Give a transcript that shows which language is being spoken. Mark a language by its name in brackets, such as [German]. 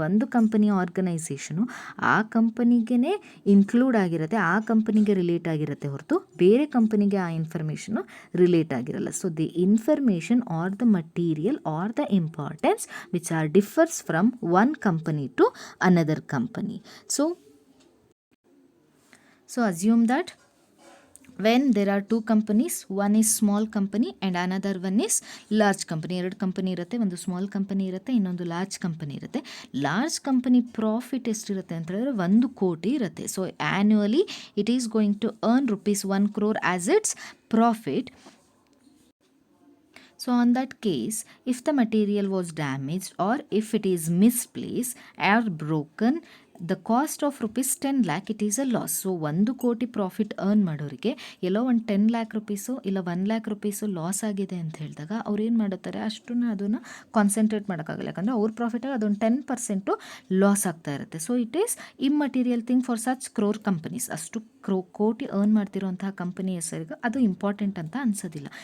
[Kannada] ಒಂದು company organisation ಆ ಕಂಪನಿಗೆ ಇನ್ಕ್ಲೂಡ್ ಆಗಿರುತ್ತೆ, ಆ ಕಂಪನಿಗೆ ರಿಲೇಟ್ ಆಗಿರುತ್ತೆ ಹೊರತು ಬೇರೆ ಕಂಪನಿಗೆ ಆ ಇನ್ಫಾರ್ಮೇಷನು ರಿಲೇಟ್ ಆಗಿರಲ್ಲ. [English] So the information are the material or the importance which are differs from one company to another company. So assume that when there are 2 companies, one is small company and another one is large company. [Kannada] 2 company ಇರುತ್ತೆ, ಒಂದು small company ಇರುತ್ತೆ, ಇನ್ನೊಂದು large company ಇರುತ್ತೆ. Large company profit ಎಷ್ಟಿರುತ್ತೆ ಅಂತ ಹೇಳಿದ್ರೆ 1 ಕೋಟಿ ಇರುತ್ತೆ. [English] So annually it is going to earn ₹1 crore as it's profit. So on that case, if the material was damaged or if it is misplaced or broken, the cost of rupees 10 lakh, it is a loss. [Kannada] So 1 ಕೋಟಿ profit earn ಮಾಡೋರಿಗೆ ಎಲ್ಲೋ ಒಂದು 10 lakh rupees ಇಲ್ಲ 1 lakh rupees loss ಆಗಿದೆ ಅಂತ ಹೇಳಿದಾಗ ಅವ್ರು ಏನು ಮಾಡುತ್ತಾರೆ, ಅಷ್ಟನ್ನು ಅದನ್ನು ಕಾನ್ಸಂಟ್ರೇಟ್ ಮಾಡೋಕ್ಕಾಗಲ್ಲ, ಯಾಕಂದರೆ ಅವ್ರ ಪ್ರಾಫಿಟಾಗಿ ಅದೊಂದು 10% ಲಾಸ್ ಆಗ್ತಾ ಇರುತ್ತೆ. [English] So it is immaterial thing for such crore companies. [Kannada] ಅಷ್ಟು ಕೋಟಿ ಅರ್ನ್ ಮಾಡ್ತಿರೋಂತಹ ಕಂಪನಿ ಹೆಸರಿಗೆ ಅದು ಇಂಪಾರ್ಟೆಂಟ್ ಅಂತ ಅನ್ಸೋದಿಲ್ಲ.